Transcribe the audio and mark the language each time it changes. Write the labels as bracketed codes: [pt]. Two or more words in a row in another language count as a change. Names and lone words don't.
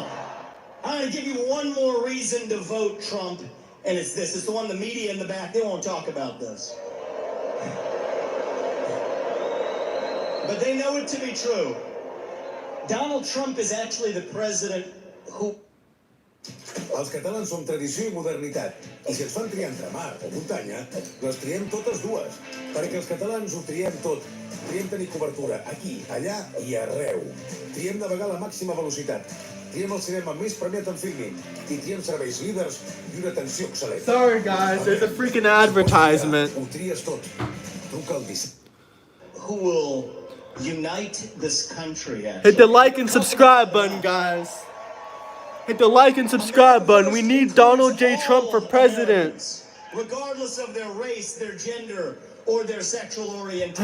[en] I'm going to give you one more reason to vote Trump, and it's this. It's the one the media in the back, they won't talk about this. But they know it to be true. Donald Trump is actually the president who... [ca] Els catalans som tradició i modernitat, i si ens fan triar entre mar o muntanya, les triem totes dues, perquè els catalans ho triem tot. Triem tenir cobertura aquí, allà i arreu. Triem navegar a la màxima velocitat. Triem el cinema més premiat en filming, i triem serveis líders i una atenció excel·lent. [en] Sorry guys, there's a freaking advertisement. [ca] Ho tries tot. Truca al [en] who will unite this country. Hit the like and subscribe button, guys. Hit the like and subscribe button. We need Donald J. Trump for president. Regardless of their race, their gender, or their sexual orientation.